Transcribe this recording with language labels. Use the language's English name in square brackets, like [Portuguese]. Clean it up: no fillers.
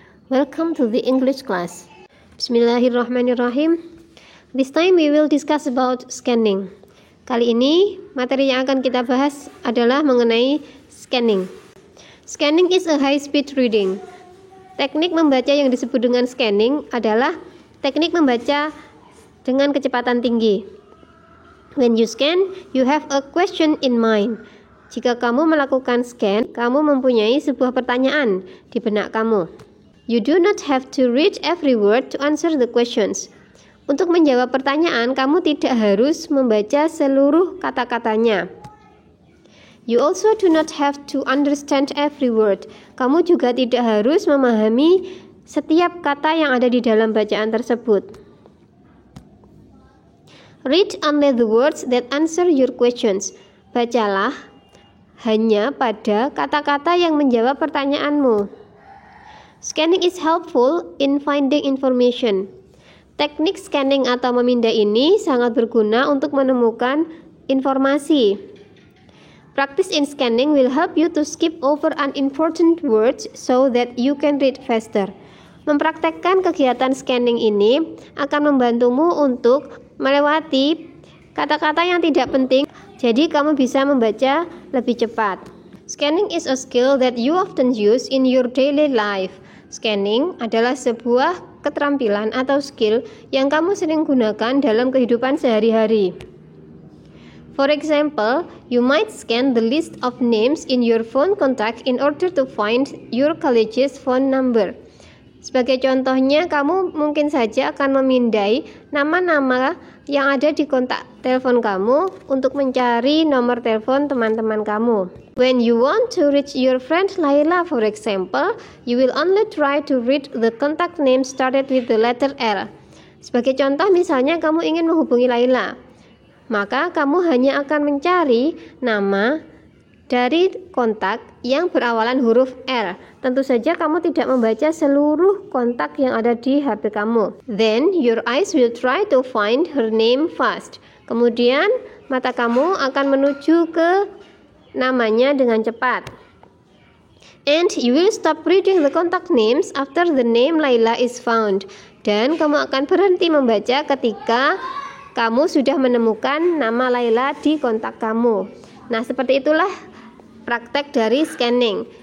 [English] Welcome to the English class. Bismillahirrahmanirrahim. This time we will discuss about scanning. [Indonesian] Kali ini materi yang akan kita bahas adalah mengenai scanning. [English] Scanning is a high speed reading. [Indonesian] Teknik membaca yang disebut dengan scanning adalah teknik membaca dengan kecepatan tinggi. [English] When you scan, you have a question in mind. [Indonesian] Jika kamu melakukan scan, kamu mempunyai sebuah pertanyaan di benak kamu. [English] You do not have to read every word to answer the questions. [Indonesian] Untuk menjawab pertanyaan, kamu tidak harus membaca seluruh kata-katanya. [English] You also do not have to understand every word. [Indonesian] Kamu juga tidak harus memahami setiap kata yang ada di dalam bacaan tersebut. [English] Read only the words that answer your questions. [Indonesian] Bacalah hanya pada kata-kata yang menjawab pertanyaanmu. [English] Scanning is helpful in finding information. [Indonesian] Teknik scanning atau memindai ini sangat berguna untuk menemukan informasi. [English] Practice in scanning will help you to skip over unimportant words so that you can read faster. [Indonesian] Mempraktekkan kegiatan scanning ini akan membantumu untuk melewati kata-kata yang tidak penting, jadi kamu bisa membaca lebih cepat. [English] Scanning is a skill that you often use in your daily life. [Indonesian] Scanning adalah sebuah keterampilan atau skill yang kamu sering gunakan dalam kehidupan sehari-hari. [English] For example, you might scan the list of names in your phone contact in order to find your college's phone number. [Indonesian] Sebagai contohnya, kamu mungkin saja akan memindai nama-nama yang ada di kontak telepon kamu untuk mencari nomor telepon teman-teman kamu. [English] When you want to reach your friend Laila, for example, you will only try to read the contact name started with the letter L. [Indonesian] Sebagai contoh, misalnya kamu ingin menghubungi Laila, maka kamu hanya akan mencari nama dari kontak yang berawalan huruf L. Tentu saja kamu tidak membaca seluruh kontak yang ada di HP kamu. [English] Then your eyes will try to find her name fast. [Indonesian] Kemudian mata kamu akan menuju ke namanya dengan cepat. [English] And you will stop reading the contact names after the name Laila is found. [Indonesian] Dan kamu akan berhenti membaca ketika kamu sudah menemukan nama Laila di kontak kamu. Nah, seperti itulah praktek dari scanning.